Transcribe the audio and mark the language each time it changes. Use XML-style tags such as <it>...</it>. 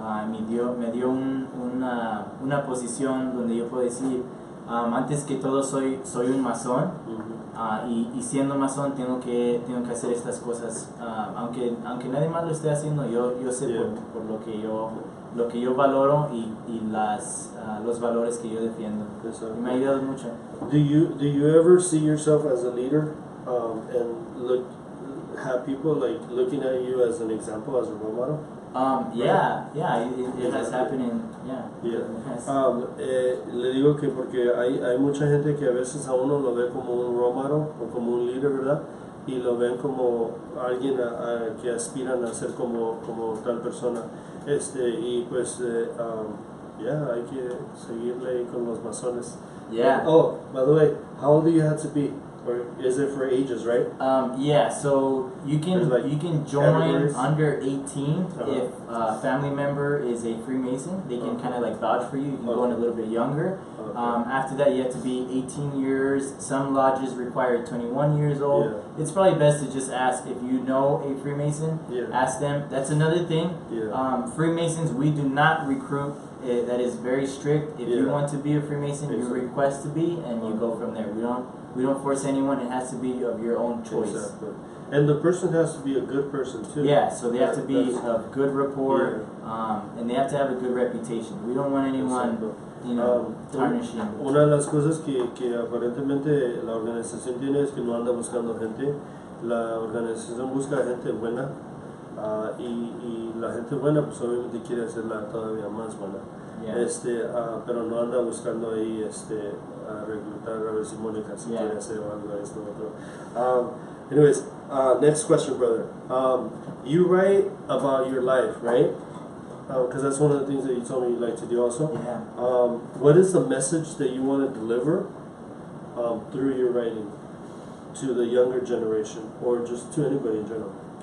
<es>Me dio una posición donde yo puedo decir, antes que todo soy un masón, y siendo masón tengo que hacer estas cosas, aunque nadie más lo esté haciendo, yo sé por lo que yo valoro y los valores que yo defiendo. Y me ha ayudado mucho.</es> <en>Do you ever see yourself as a leader, and have people like looking at you as an example, as a role model? It has happened.</en> <es>Le digo que porque hay mucha gente que a veces a uno lo ve como un role model o como un líder, ¿verdad? Y lo ven como alguien que aspiran a ser como tal persona. Y pues hay que seguirle ahí con los masones.</es> <en>Oh, by the way, how old do you have to be? Or is it for ages, right? So you can join categories. under 18 if a family member is a Freemason. They can kind of like vouch for you. You can go in a little bit younger. After that, you have to be 18 years. Some lodges require 21 years old. It's probably best to just ask if you know a Freemason. Ask them. That's another thing. Freemasons, we do not recruit. That is very strict. If you want to be a Freemason, you request to be, and you go from there. We don't force anyone. It has to be of your own choice. Exactly. And the person has to be a good person too. So they have to be of good rapport, and they have to have a good reputation. We don't want anyone, tarnishing.</en> <es>Una de las cosas que aparentemente la organización tiene es que no anda buscando gente. La organización busca gente buena, y la gente buena pues obviamente quiere hacerla todavía más buena. Pero no anda buscando ahí a reclutar a ver si Mónica si quiere hacer algo de esto otro.</es> <en>Anyways, next question, brother. You write about your life, right? Because that's one of the things that you told me you like to do also. What is the message that you want to deliver through your writing to the younger generation, or just to anybody in general?</en>